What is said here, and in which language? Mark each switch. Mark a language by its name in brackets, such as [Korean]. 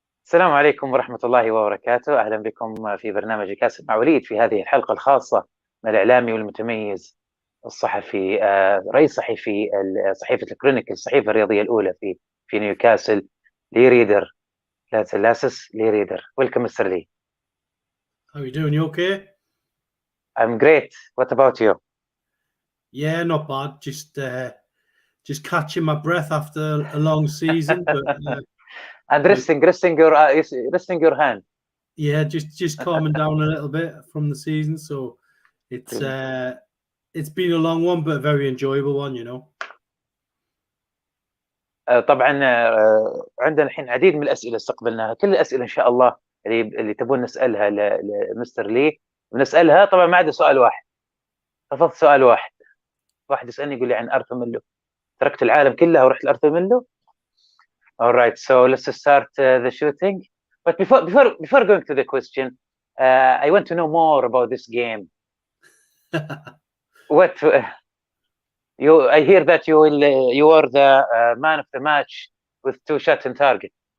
[Arabic] السلام عليكم ورحمة الله وبركاته. أهلا بكم في برنامج نيوكاسل مع وليد في هذه الحلقة الخاصة من الإعلامي والمتميز الصحفي رئيس صحيفة الكرونيكل، الصحيفة الرياضية الأولى في نيوكاسل، ريدر. [English] لاسس ريدر. Welcome, Mr. Lee. How are you doing? You okay? I'm great. What about you? Yeah, not bad. Just catching my breath after a long season, but and resting your hand. Yeah, just calming down a little bit from the season. So it's been a long one, but a very enjoyable one, you know. [Arabic] طبعا عندنا الحين عديد من الأسئلة استقبلناها، كل الأسئلة إن شاء الله اللي تبون نسألها لمستر لي بنسألها. طبعا ما عدا سؤال واحد، رفضت سؤال واحد يسألني يقول لي عن أرثر ميلو. تركت العالم كله ورحت لأرثر ميلو. [English] All right, so let's start the shooting. But before going to the question, I want to know more about this game. What I hear that you are the man of the match with 2 shots on target.